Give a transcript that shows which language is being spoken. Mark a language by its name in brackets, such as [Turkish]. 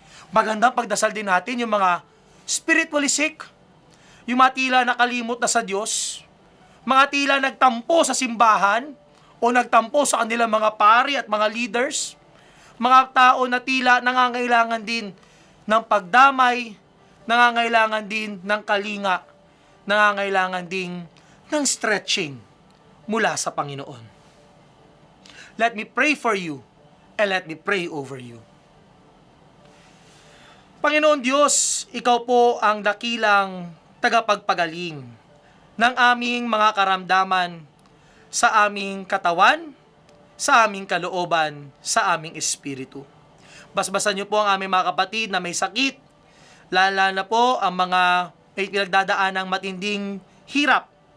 [Filipino] Magandang pagdasal din natin yung mga spiritually sick, yung mga tila nakalimot na sa Diyos, mga tila nagtampo sa simbahan o nagtampo sa kanilang mga pari at mga leaders, mga tao na tila nangangailangan din ng pagdamay, nangangailangan din ng kalinga, nangangailangan din ng stretching mula sa Panginoon. [English] Let me pray for you and let me pray over you. [Filipino] Panginoon Diyos, Ikaw po ang dakilang tagapagpagaling ng aming mga karamdaman sa aming katawan, sa aming kalooban, sa aming espiritu. Basbasan niyo po ang aming mga kapatid na may sakit, lalo na po ang mga may pinagdadaan ng matinding hirap.